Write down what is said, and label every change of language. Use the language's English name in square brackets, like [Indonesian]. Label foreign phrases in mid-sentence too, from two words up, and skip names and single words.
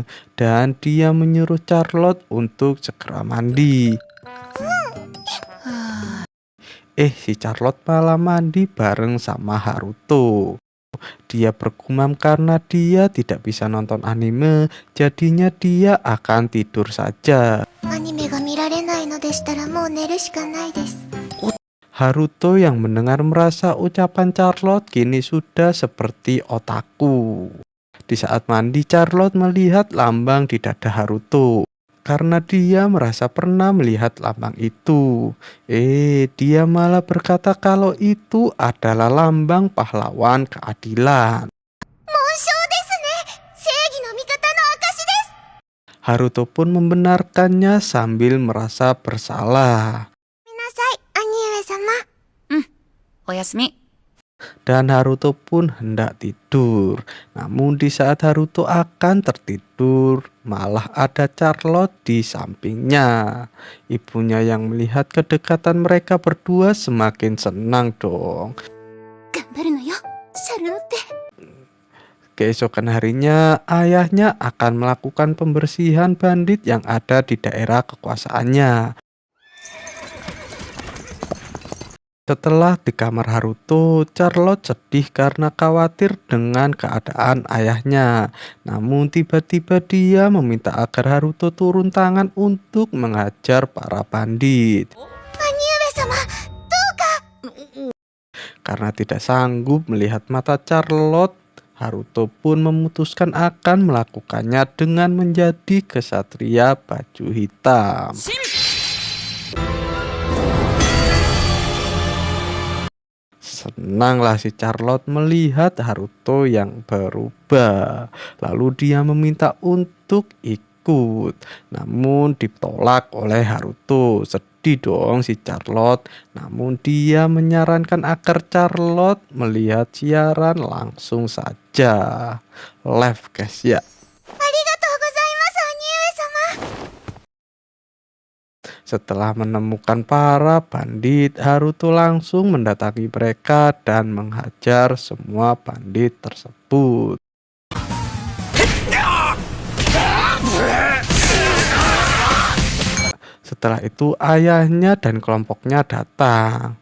[Indonesian] Dan dia menyuruh Charlotte untuk segera mandi. Si Charlotte malah mandi bareng sama Haruto. Dia bergumam karena dia tidak bisa nonton anime, jadinya dia akan tidur saja. [Japanese] アニメが見られないのでしたらもう寝るしかないです。 [Indonesian] Haruto yang mendengar merasa ucapan Charlotte kini sudah seperti otaku. Di saat mandi, Charlotte melihat lambang di dada Haruto. Karena dia merasa pernah melihat lambang itu. Dia malah berkata kalau itu adalah lambang pahlawan keadilan. [Japanese] 紋章ですね。正義の味方の証です。 [Indonesian] Haruto pun membenarkannya sambil merasa bersalah. [Japanese] ごめんなさい、兄上様。おやすみ。 [Indonesian] Dan Haruto pun hendak tidur. Namun di saat Haruto akan tertidur, malah ada Charlotte di sampingnya. Ibunya yang melihat kedekatan mereka berdua semakin senang dong. [Japanese] 頑張るのよ、シャルロッテ。 [Indonesian] Keesokan harinya, ayahnya akan melakukan pembersihan bandit yang ada di daerah kekuasaannya. Setelah di kamar Haruto, Charlotte sedih karena khawatir dengan keadaan ayahnya. Namun tiba-tiba dia meminta agar Haruto turun tangan untuk menghajar para bandit. [Japanese] 兄上様、どうか。 [Indonesian] Karena tidak sanggup melihat mata Charlotte, Haruto pun memutuskan akan melakukannya dengan menjadi kesatria baju hitam. Senanglah si Charlotte melihat Haruto yang berubah. Lalu dia meminta untuk ikut. Namun ditolak oleh Haruto. Sedih dong si Charlotte. Namun dia menyarankan agar Charlotte melihat siaran langsung saja. [English] Live guys [Indonesian] ya. [Japanese] ありがとうございます、兄上様。 [Indonesian] Setelah menemukan para bandit, Haruto langsung mendatangi mereka dan menghajar semua bandit tersebut. Setelah itu ayahnya dan kelompoknya datang.